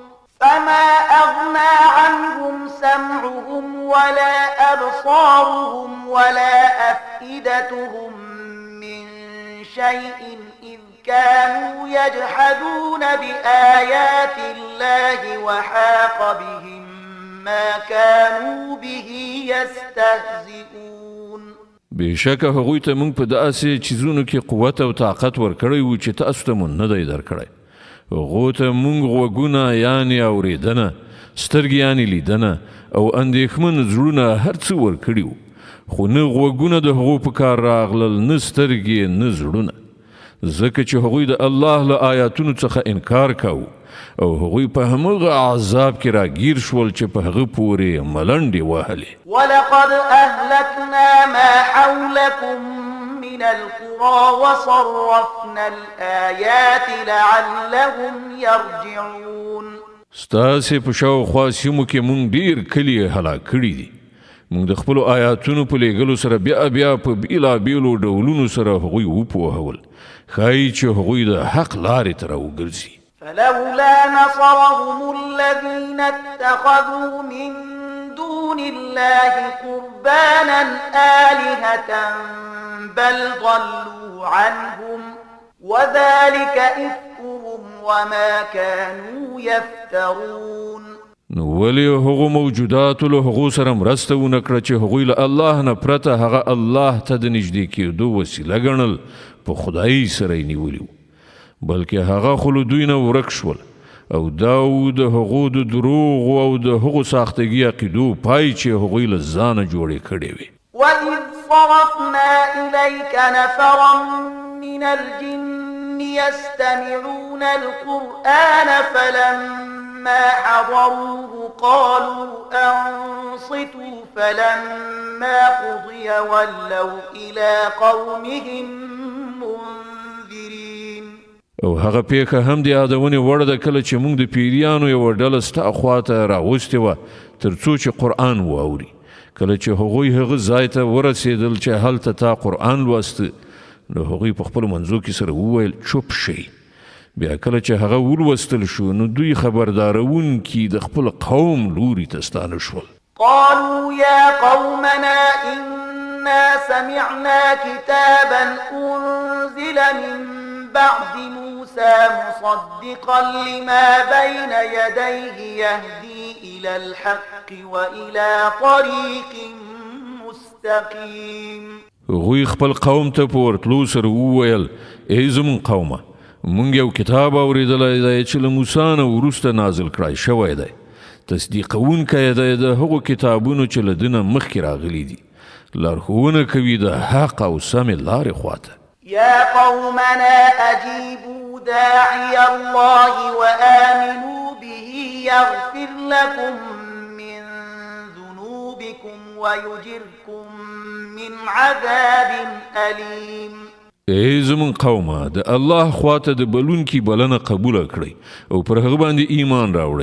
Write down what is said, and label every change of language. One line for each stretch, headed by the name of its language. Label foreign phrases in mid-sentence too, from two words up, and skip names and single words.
Arabic: ولا أفئدتهم من شيء إذ كانوا يجحدون بآيات الله وحاق بهم ما كانوا به يستهزئون.
Pashto: بشک هغوی ته موږ په داسې چیزونو کې قوت او طاقت ورکړی و چې تاسو ته مو نه دی درکړی. هغو ته موږ غوږونه یعنې اورېدنه، سترګې یعنې لیدنه او اندېښمن زړونه هر څه ورکړي وو، خو نه غوږونه د هغو په کار راغلل، نه سترګې، نه زړونه، ځکه چې هغوی د الله له آیاتونو څخه انکار کاوه او هغوی په همغه عذاب کې راګیر شول چې په هغه پورې ملنډې وهلې.
Arabic: ولقد أهلكنا ما حولكم من القرى وصرفنا الآيات لعلهم يرجعون.
Pashto: ستاسې په شاوخوا سیمو کې مونږ ډېر کلي هلاک کړي دي. مونږ د خپلو آیاتونو په لیږلو سره بیا په بیلابیلو ډولونو سره هغوی وپوهول، ښایي چې هغوی د حق لارې ته راوګرځي.
Arabic: فلولا نصرهم الذين اتخذوا من دون الله قربانا آلهة بل ضلوا عنهم وذلك إفكهم وما كانوا يفترون.
Pashto: نو ولی هغو موجوداتو له هغو سره مرسته ونه کړه چې هغوی له الله نه پرته هغه الله ته د نږدې کېدو وسیله ګڼل، په خدایي سره یې نیولي، بلکې هغه خو له دوی نه ورک شول او دا و د هغو د دروغو او د هغو ساختګي عقیدو پای چې هغوی له ځانه جوړې کړې وې.
Arabic: وَإِذْ صَرَفْنَا إِلَيْكَ نَفَرًا مِنَ الْجِنِّ يَسْتَمِعُونَ الْقُرْآنَ فَلَمَّا حَضَرُوهُ قَالُوا أَنصِتُوا فَلَمَّا قُضِيَ وَلَّوْا إِلَى قَوْمِهِمْ مُنذِرِينَ.
Pashto: او هغه پیښه هم د یادونې وړ ده کله چې موږ د پیریانو یوه ډله ستا خواته راوستې وه تر څو چې قرآن واوري. کله چې هغوی هغه ځای ته ورسېدل چې هلته تا قرآن لوسته، نو هغوی په خپلو منځو کې سره وویل چوپ شئ. بیا کله چې هغه ولوستل شو نو دوی خبردارونکي د خپل قوم لوري ته ستانه شول.
Arabic: قالوا يا قومنا إنا سمعنا كتابا أنزل من بعد موسى مصدقا لما بين يديه يهدي إلى الحق وإلى طريق مستقيم.
Pashto: هغوی خپل قوم ته په ورتلو سره وویل ای زموږ قومه، مونږ یو کتاب اورېدلی دی چې له موسی نه وروسته نازل کړی شوی دی، تصدیقونکی دی د هغو کتابونو چې له ده نه مخکې راغلي دي، لارښوونه کوي د حق او سمې لارې خواته.
Arabic: يا قومنا أجيبوا داعي الله وآمنوا به يغفر لكم من ذنوبكم ويجركم من عذاب أليم.
Pashto: ای زمون قومه، د الله خواته د بلونکي بلنه قبوله کړئ او پر هغه باندې ایمان راوړئ.